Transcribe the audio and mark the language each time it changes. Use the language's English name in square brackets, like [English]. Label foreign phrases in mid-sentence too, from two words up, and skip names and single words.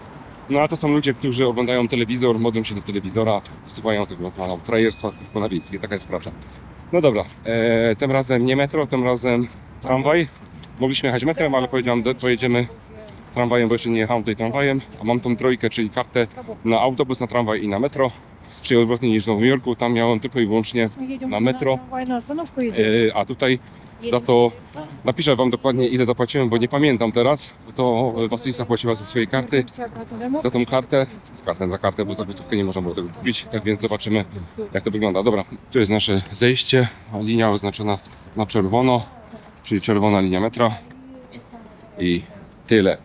[Polish] No a to są ludzie, którzy oglądają telewizor, modlą się do telewizora, wysyłają tego frajerstwa tylko na wiejskie, taka jest prawda. No dobra, tym razem nie metro, tym razem tramwaj. Mogliśmy jechać metrem, ale powiedziałem, pojedziemy z tramwajem, bo jeszcze nie jechałem tutaj tramwajem, a mam tą trójkę, czyli kartę na autobus, na tramwaj i na metro. czyli odwrotnie niż w Nowym Jorku. Tam miałem tylko i wyłącznie [Russian] Мы едем на метро. трамвай, на остановку едем. [Polish] a tutaj za to napiszę wam dokładnie ile zapłaciłem, bo nie pamiętam teraz. To Wasylisa płaciła ze swojej karty, za tą kartę, za kartę, bo za gotówkę nie można było tego kupić, tak więc zobaczymy jak to wygląda. Dobra, tu jest nasze zejście, linia oznaczona na czerwono, czyli czerwona linia metra i tyle.